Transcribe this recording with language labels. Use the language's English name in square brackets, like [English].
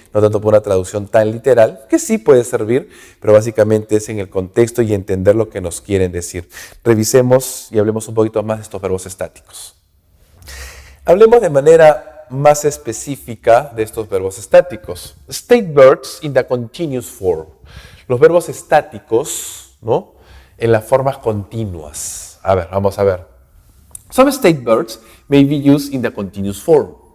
[Spanish] No tanto por una traducción tan literal, que sí puede servir, pero básicamente es en el contexto y entender lo que nos quieren decir. Revisemos y hablemos un poquito más de estos verbos estáticos. Hablemos de manera más específica de estos verbos estáticos. [English] State verbs in the continuous form. [Spanish] Los verbos estáticos, ¿no? En las formas continuas. A ver, vamos a ver. [English] Some state verbs may be used in the continuous form.